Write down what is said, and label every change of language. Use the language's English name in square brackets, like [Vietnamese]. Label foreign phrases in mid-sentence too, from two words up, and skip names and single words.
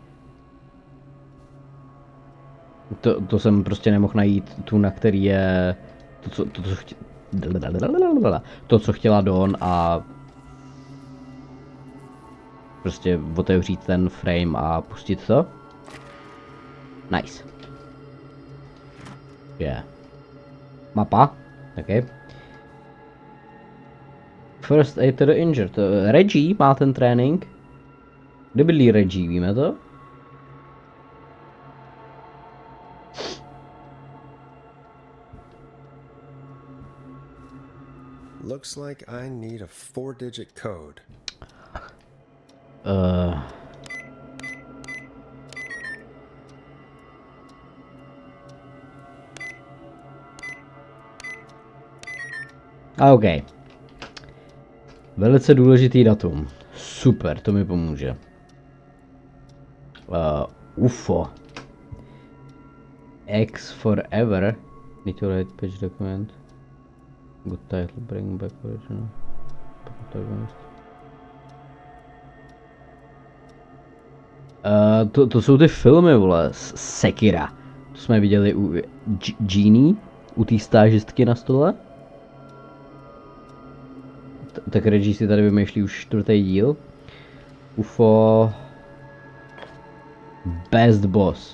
[Czech] To jsem prostě nemohl najít tu, na který je to, co chtěla Dawn, a prostě otevřít ten frame a pustit to. [English] Nice. Yeah. [Czech] Mapa. Okay. [English] First aid to the injured. [Czech] Reggie má ten trénink. Kde bydlí Reggie, víme to? [English] Looks like I need a 4-digit code. OK. [Czech] Velice důležitý datum. Super, to mi pomůže. UFO. [English] X forever. Need to write page document. Good title, bring back original. [Czech] To jsou ty filmy, vole, Sekira. To jsme viděli u Genie, u té stážistky na stole. Tak Reggie si tady vymýšlí už 4. díl. UFO. [English] Best Boss.